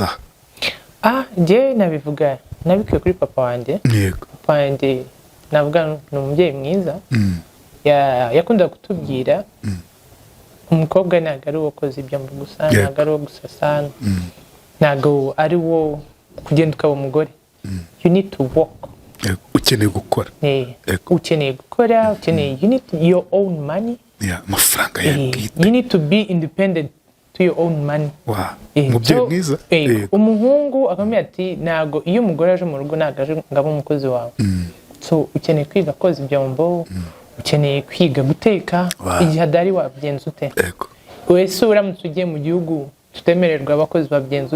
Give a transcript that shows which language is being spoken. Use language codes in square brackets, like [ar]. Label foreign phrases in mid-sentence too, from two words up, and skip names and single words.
[rw] aha njye nabivuga nabikuye kuri papa wanjye papa wanjye navuga ni umubyeyi mwiza yakunda kutubwira umukobwa ntabwo ari uwo koza ibyombo gusa ntabwo ari uwo gusasa ntabwo ari uwo kugenda ukaba umugore [en] you need to work [rw] ukeneye gukora [en] you need your own money [rw] amafaranga yawe bwite [en] you need to be independent to your own money [rw] umubyeyi mwiza umuhungu akamenya ati ntabwo iyo umugore aje mu rugo ntabwo aje ngo abe umukozi wawe so ukeneye kwiga koza ibyombo ukeneye kwiga guteka igihe adari wabigenza ute wese uramutse ugiye mu gihugu tutemererwa abakozi babigenza